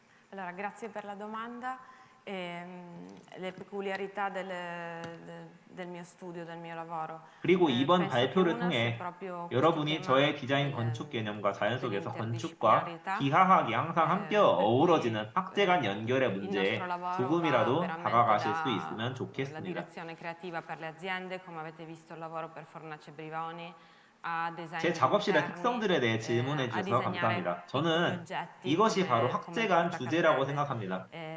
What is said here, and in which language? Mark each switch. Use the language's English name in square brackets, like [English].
[Italian] Allora, grazie per la domanda. Le peculiarità del mio studio, del mio lavoro. [Korean] 그리고 이번 발표를 통해 여러분이 저의 디자인 건축 개념과 자연 속에서 건축과 기하학이 항상 함께 어우러지는 확대 간 연결의 문제에 조금이라도 다가가실 수 있으면 좋겠습니다. [Italian] La direzione creativa per le aziende, come avete visto il lavoro per Fornace Brivoni. [Korean] 제 작업실의 특성들에 대해 질문해 주셔서 감사합니다. 저는 이것이 바로 확대간 주제라고 생각합니다.